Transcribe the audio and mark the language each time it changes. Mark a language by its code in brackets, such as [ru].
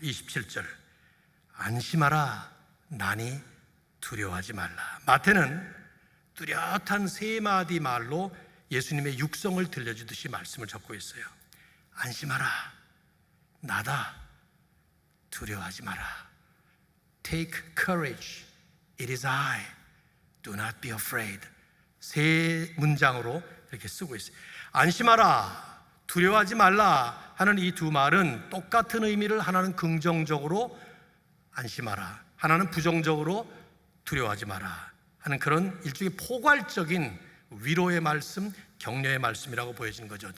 [ko] 27절, 안심하라, 나니 두려워하지 말라. 마태는 뚜렷한 3마디 말로 예수님의 육성을 들려주듯이 말씀을 적고 있어요. 안심하라, 나다, 두려워하지 마라. [en] Take courage, it is I, do not be afraid. [ko] 3문장으로 이렇게 쓰고 있어요. 안심하라, 두려워하지 말라 하는 이 두 말은 똑같은 의미를, 하나는 긍정적으로 안심하라, 하나는 부정적으로 두려워하지 마라 하는 그런 일종의 포괄적인 위로의 말씀, 격려의 말씀이라고 보여지는 거죠.